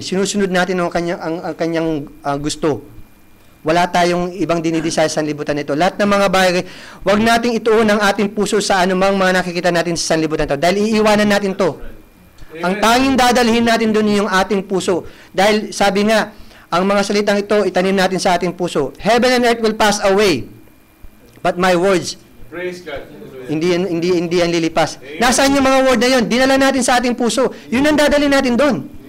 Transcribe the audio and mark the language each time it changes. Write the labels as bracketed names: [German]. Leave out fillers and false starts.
[Filipino] Sinusunod natin ang kanyang gusto. Wala tayong ibang dinidesire sa sanlibutan nito. Lahat ng mga bagay, wag nating ituon ang ating puso sa anumang mga nakikita natin sa sanlibutan ito. Dahil iiwanan natin to. Ang tanging dadalhin natin doon yung ating puso. Dahil sabi nga, ang mga salitang ito, itanim natin sa ating puso. [English] Heaven and earth will pass away, but my words, Praise God. [Filipino] hindi yan lilipas. Nasaan yung mga word na yun? Dinala natin sa ating puso. Yun ang dadalhin natin doon.